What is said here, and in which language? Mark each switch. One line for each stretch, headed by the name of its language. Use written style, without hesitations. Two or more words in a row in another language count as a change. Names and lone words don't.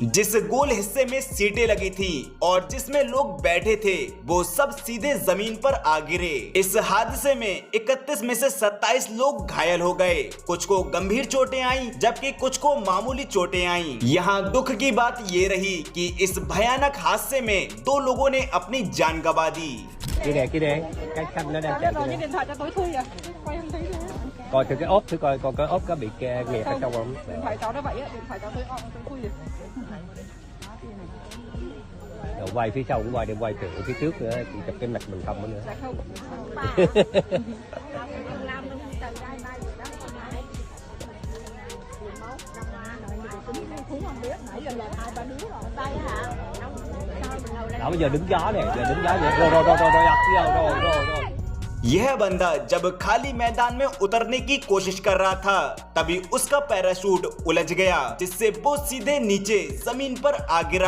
Hindi: जिस गोल हिस्से में सीटें लगी थी और जिसमें लोग बैठे थे वो सब सीधे जमीन पर आ गिरे। इस हादसे में 31 में से 27 लोग घायल हो गए। कुछ को गंभीर चोटें आई जबकि कुछ को मामूली चोटें आई। यहाँ दुख की बात ये रही कि इस भयानक हादसे में 2 लोगों ने अपनी जान गंवा दी।
Vietnamese: Kia đè, cái xanh nó đang chạy rồi điện thoại cho tối thui à, quay không thấy nữa. coi thử cái ốp thử coi cái ốp có bị nghẹt ở trong không. Điện thoại cháu nó vậy á, điện thoại cháu tối thui rồi. Rồi quay phía sau cũng quay, đừng quay từ phía trước nữa, chỉ chụp cái mặt mình không nữa. Dạ không. Đó, bây giờ đứng gió này, giờ đứng gió vậy. Rồi.
Hindi: यह बंदा जब खाली मैदान में उतरने की कोशिश कर रहा था तभी उसका पैराशूट उलझ गया, जिससे वो सीधे नीचे जमीन पर आ गिरा।